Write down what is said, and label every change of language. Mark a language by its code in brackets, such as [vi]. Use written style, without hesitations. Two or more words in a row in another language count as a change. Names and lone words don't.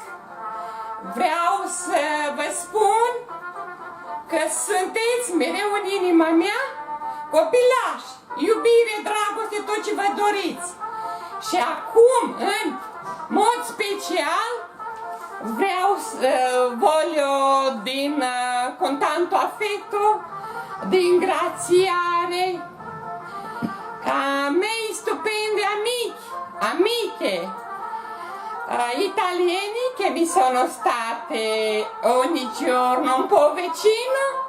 [ro] Vreau să vă spun că sunteți mereu în inima mea copilași, iubire, dragoste, tot ce vă doriți. Și acum, în mod special, vreau să [it] voglio din con tanto affetto di ringraziare a miei stupendi amiche italiani che mi sono state ogni giorno un po' vicino,